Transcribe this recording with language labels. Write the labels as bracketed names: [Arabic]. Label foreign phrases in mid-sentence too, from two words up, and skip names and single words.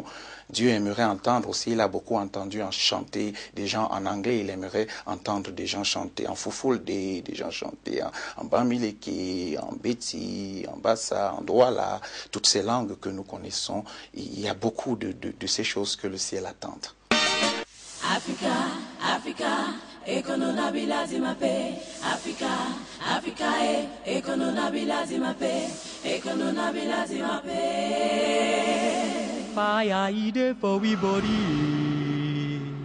[French] Dieu aimerait entendre aussi, il a beaucoup entendu chanter des gens en anglais, il aimerait entendre des gens chanter en Foufoulde, des gens chanter en Bamileke, en Beti, en Bassa, en Douala, toutes ces langues que nous connaissons. Il y a beaucoup de ces choses que le ciel attend. Africa, Africa, ekonona bilazima pe. Africa, Africa, ekonona bilazima pe. Ekonona bilazima pe. [Nigerian Pidgin] Fire ide for we body.